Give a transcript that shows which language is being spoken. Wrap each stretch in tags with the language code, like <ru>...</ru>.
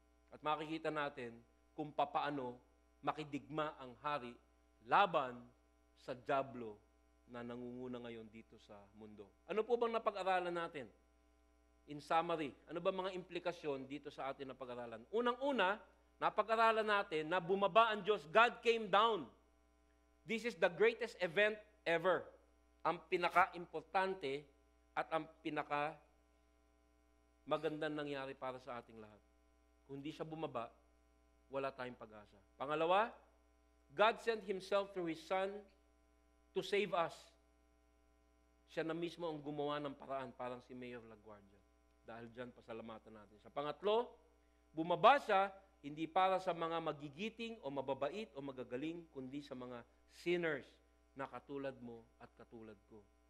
<tl>At makikita natin kung papaano makidigma ang hari laban sa dyablo na nangunguna ngayon dito sa mundo. Ano po bang napag-aralan natin?</tl> <en>In summary,</en> <tl>ano ba mga implikasyon dito sa atin na pag-aralan? Unang-una, napag-aralan natin na bumaba ang Diyos.</tl> <en>God came down. This is the greatest event ever.</en> <tl>Ang pinaka-importante at ang pinaka-magandang nangyari para sa ating lahat. Kung hindi siya bumaba, wala tayong pag-asa. Pangalawa,</tl> <en>God sent Himself through His Son to save us.</en> <tl>Siya na mismo ang gumawa ng paraan, parang si Mayor LaGuardia. Dahil dyan, pasalamatan natin. Sa pangatlo, bumaba siya hindi para sa mga magigiting o mababait o magagaling, kundi sa mga sinners na katulad mo at katulad ko.</tl>